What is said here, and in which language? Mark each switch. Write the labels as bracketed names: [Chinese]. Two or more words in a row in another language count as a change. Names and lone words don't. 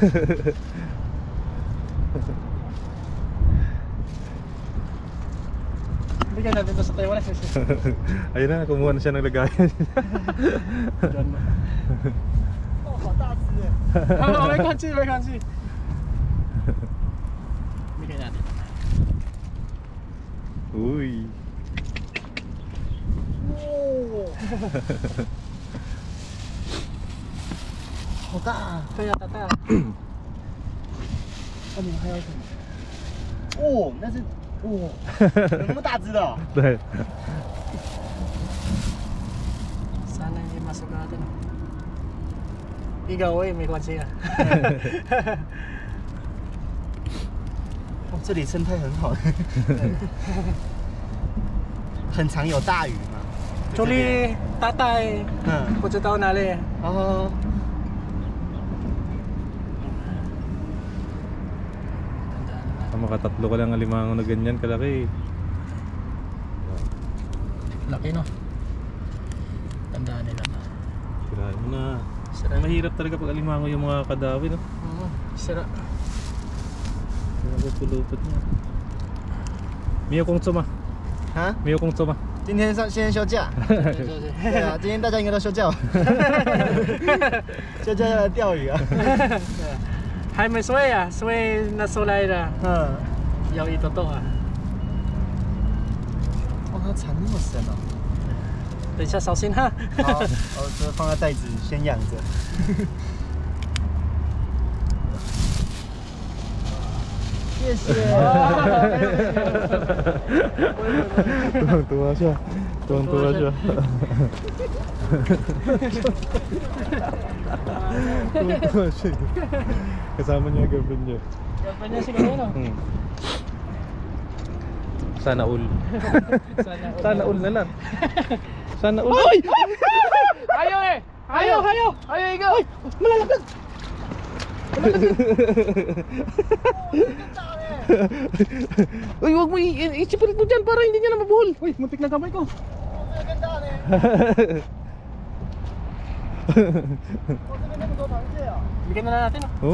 [Filipino] Bigyan natin ito sa Taiwan. Ayun na, kumuha na siya ng lagayan. May kansi, may kansi. Bigyan natin. Uy. [Chinese] Oh. 好大啊！对呀，大大。你们还要什么？哦，那是哦，有那么大只的、哦。对。 [Filipino] Sana hindi masok natin. Ikaw eh, may kwansi ka. [Chinese] 哦，这里生态很好，很常有大鱼嘛。 [Filipino] Actually, tatay, [Chinese] 嗯，不知道哪里。哦， [Filipino] Makatatlo ka lang alimango na ganyan kalaki. Laki no? Tandaan nila na. Sirahin mo na. Sira. Mahirap talaga pag alimango yung mga kadawi, no? Oo, sira. Lupot-lupot niya. Miyo kong tsuma. [Chinese] 啊， Miyo kong tsuma. 今天先休假。对啊，今天大家应该都休假吧？休假要来钓鱼啊。 [Filipino] Hay may sway ah, sway na sulay na. [Chinese] 嗯， [Filipino] Yung ito to ah. [Chinese] 哇，它缠那么深哦。等一下小心哈。好，我这放在袋子先养着。谢谢。 [Filipino] Tuwang-tuwa siya. Tuwang-tuwa siya. Tuwang-tuwa siya. Kasama niya yung girlfriend niya. Dapat niya siguro no? Sana all. Sana all. Sana all na lang. Sana all. Ay! Ayaw eh! Ayaw! Ayaw! Ayaw ikaw! Ay! Malalaglag! Uy, wag mo i-sipirit mo dyan para hindi niya na mabuhol. Uy, muntik na kamay ko. Bigyan na natin oh.